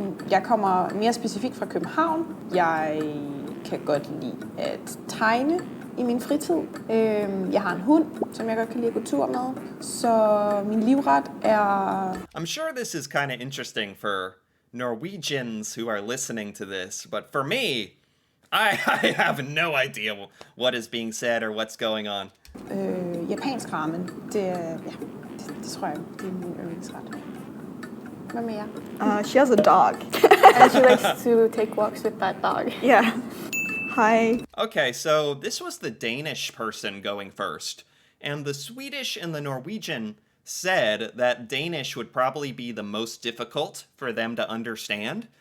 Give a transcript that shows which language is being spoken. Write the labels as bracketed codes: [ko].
[da] Jeg kommer mere specifikt fra København. Jeg kan godt lide at tegne i min fritid. Jeg har en hund, som jeg godt kan lide at gå tur med. Så min livret er... [en] I'm sure this is kind of interesting for Norwegians who are listening to this, but for me, I have no idea what is being said or what's going on. [da] Japansk ramen. Det tror jeg, det er min yndlingsret. Hvad med jer? [en] She has a dog. And she likes to take walks with that dog. Yeah. Hi. Okay, so this was the Danish person going first, and the Swedish and the Norwegian said that Danish would probably be the most difficult for them to understand.